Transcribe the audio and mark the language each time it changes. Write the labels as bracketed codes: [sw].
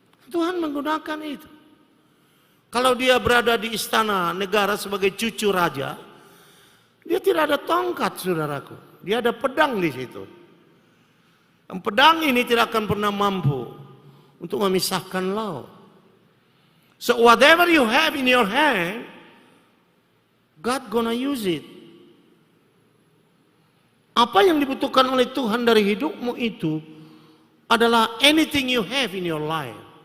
[id] Tuhan menggunakan itu. Kalau dia berada di istana negara sebagai cucu raja, dia tidak ada tongkat, saudaraku. Dia ada pedang di situ. Dan pedang ini tidak akan pernah mampu untuk memisahkan laut. [en] So whatever you have in your hand, God gonna use it. [id] Apa yang dibutuhkan oleh Tuhan dari hidupmu itu adalah [en] anything you have in your life.